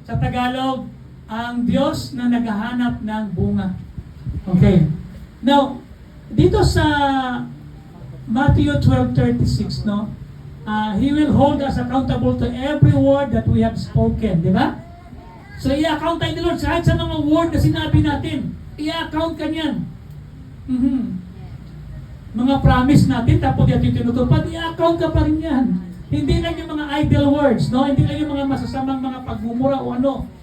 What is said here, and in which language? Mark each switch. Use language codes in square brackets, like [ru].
[tl] Sa Tagalog, ang Diyos na naghahanap ng bunga. Okay. [en] Now, [tl] dito sa [en] Matthew 12:36, He will hold us accountable to every word that we have spoken. [tl] Di ba? So, i-account tayo ni Lord kahit sa mga word na sinabi natin. I-account ka niyan. Mga promise natin, tapos natin tinutupad, i-account ka pa rin yan. Hindi lang yung mga idle words, hindi lang yung mga masasamang mga pagmumura o ano.